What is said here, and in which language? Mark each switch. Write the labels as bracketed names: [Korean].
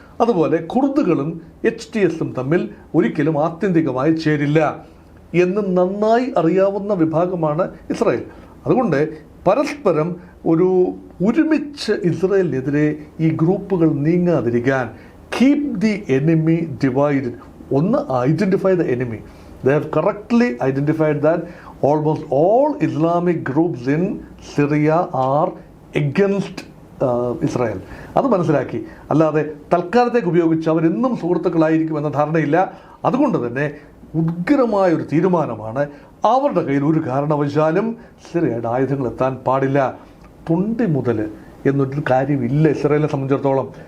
[Malayalam] അതുപോലെ കുർദുകളും HTSും തമ്മിൽ ഒരിക്കലും ആത്യന്തികമായി ചേരില്ല എന്ന് നന്നായി അറിയാവുന്ന വിഭാഗമാണ് ഇസ്രായേൽ. അതുകൊണ്ട് പരസ്പരം ഒരുമിച്ച് ഇസ്രായേലിനെതിരെ ഈ ഗ്രൂപ്പുകൾ നീങ്ങാതിരിക്കാൻ [English] Keep the enemy divided. ഒന്ന്, identify the enemy. They have correctly identified that almost all Islamic groups in Syria are against Israel. [Malayalam] അത് മനസ്സിലാക്കി. അല്ലാതെ തൽക്കാലത്തേക്ക് ഉപയോഗിച്ച് അവരെന്നും സുഹൃത്തുക്കളായിരിക്കും എന്ന ധാരണയില്ല. അതുകൊണ്ട് തന്നെ ഉഗ്രമായൊരു തീരുമാനമാണ്. അവരുടെ കയ്യിൽ ഒരു കാരണവശാലും സിറിയയുടെ ആയുധങ്ങൾ എത്താൻ പാടില്ല. തൊണ്ടി മുതൽ എന്നൊരു കാര്യമില്ല ഇസ്രായേലിനെ സംബന്ധിച്ചിടത്തോളം.